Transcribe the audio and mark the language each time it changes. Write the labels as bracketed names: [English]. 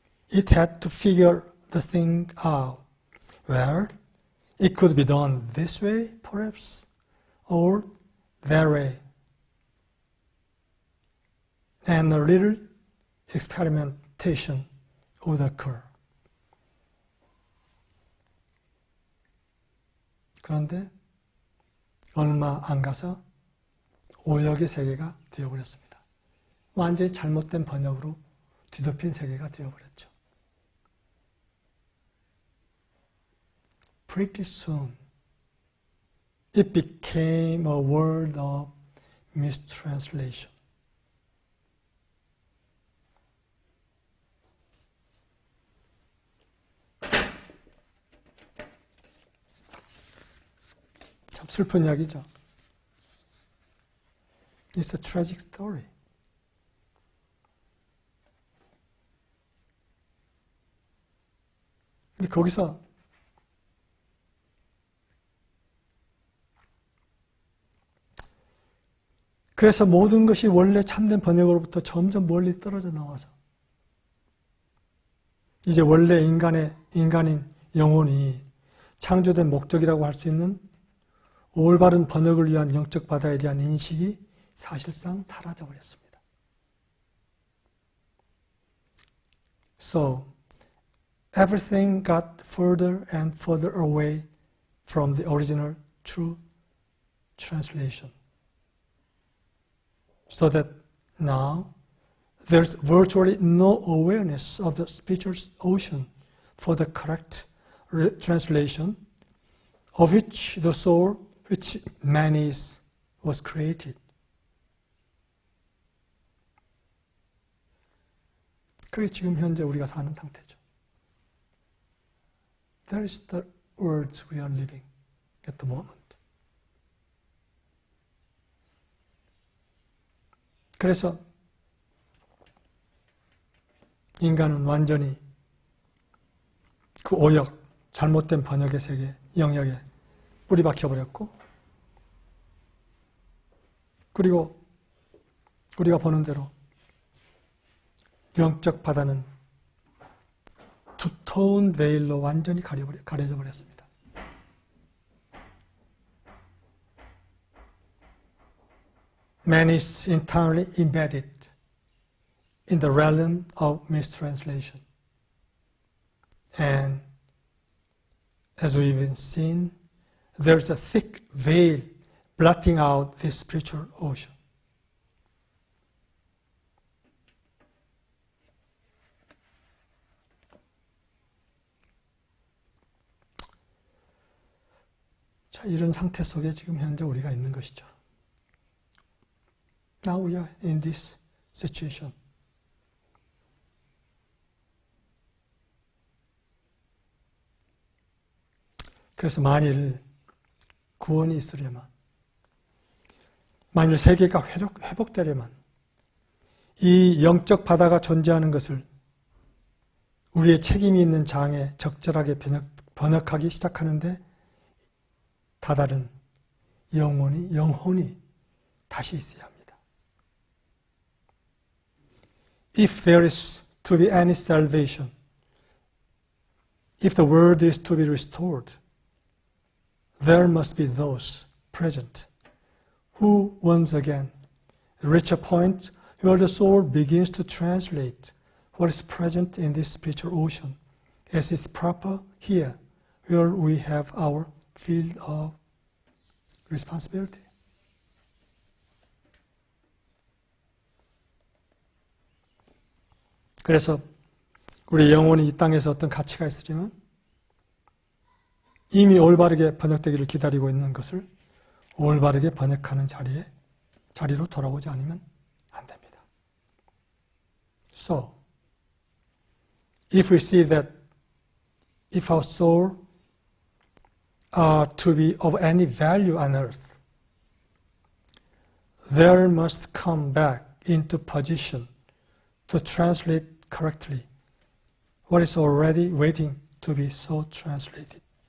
[English] It had to figure the thing out. Well, it could be done this way, perhaps, or that way. And a little experimentation would occur. [Korean] 그런데 얼마 안 가서 오역의 세계가 되어버렸습니다. 완전히 잘못된 번역으로 뒤덮인 세계가 되어버렸죠. [English] Pretty soon, it became a world of mistranslation. [Korean] 참 슬픈 이야기죠. [English] It's a tragic story. [Korean] 근데 거기서 그래서 모든 것이 원래 참된 번역으로부터 점점 멀리 떨어져 나와서 이제 원래 인간인 영혼이 창조된 목적이라고 할 수 있는 올바른 번역을 위한 영적 바다에 대한 인식이 사실상 사라져버렸습니다. [English] So, everything got further and further away from the original true translation. So that now there's virtually no awareness of the spiritual ocean for the correct translation of which the soul, which man is, was created. [Korean] 그게 지금 현재 우리가 사는 상태죠. [English] That is the world we are living at the moment. [Korean] 그래서 인간은 완전히 그 오역, 잘못된 번역의 세계, 영역에 뿌리 박혀버렸고, 그리고 우리가 보는 대로 영적 바다는 두터운 베일로 완전히 가려져 버렸습니다. [English] Man is entirely embedded in the realm of mistranslation. And as we've seen, there's a thick veil blotting out this spiritual ocean. [Korean] 자, 이런 상태 속에 지금 현재 우리가 있는 것이죠. [English] Now we are in this situation. [Korean] 그래서 만일 구원이 있으려면, 만일 세계가 회복되려면 이 영적 바다가 존재하는 것을 우리의 책임이 있는 장에 적절하게 번역하기 시작하는데 다다른 영혼이 다시 있어야 합니다. [English] If there is to be any salvation, if the world is to be restored, there must be those present who once again reach a point where the soul begins to translate what is present in this spiritual ocean as is proper here, where we have our field of responsibility. [Korean] 그래서 우리 영혼이 이 땅에서 어떤 가치가 있으지만 이미 올바르게 번역되기를 기다리고 있는 것을 올바르게 번역하는 자리로 돌아오지 않으면 안 됩니다. [English] So, if we see that if our soul are to be of any value on earth, there must come back into position to translate correctly what is already waiting to be so translated.